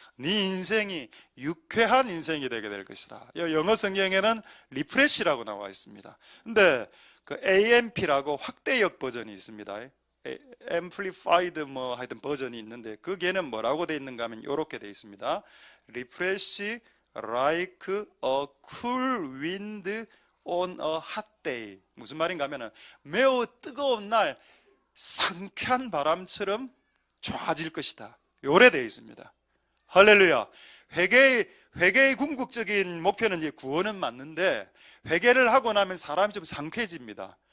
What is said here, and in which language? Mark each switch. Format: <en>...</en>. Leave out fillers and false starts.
<ko>네 인생이 유쾌한 인생이 되게 될 것이다. 영어 성경에는 리프레시라고 나와 있습니다. 근데 그 AMP라고 확대역 버전이 있습니다. Amplified 하여튼 버전이 있는데 거기에는 뭐라고 되어 있는가 하면 이렇게 되어 있습니다.</ko> <en>Refresh like a cool wind on a hot day.</en> <ko>무슨 말인가 하면 매우 뜨거운 날 상쾌한 바람처럼 좋아질 것이다. 요래 되어 있습니다. 할렐루야. 회개의 궁극적인 목표는 이제 구원은 맞는데 회개를 하고 나면 사람이 좀 상쾌해집니다.</ko>